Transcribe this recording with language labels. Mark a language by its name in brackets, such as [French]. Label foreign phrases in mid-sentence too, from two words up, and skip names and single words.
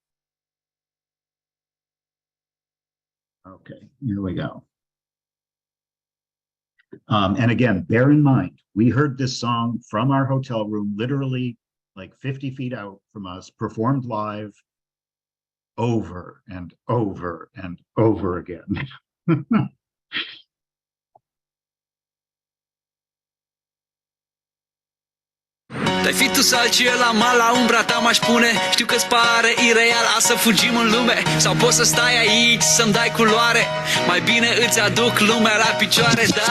[English] Okay, here we go. And again, bear in mind, we heard this song from our hotel room, literally like 50 feet out from us, performed live over and over and over again. [Romanian] Dai fi tu salci la mal la umbra ta m-aș pune. Știu că-ți pare ireal a să fugim în lume, sau poți să stai aici să-mi dai culoare. Mai bine îți aduc lumea la picioare, da.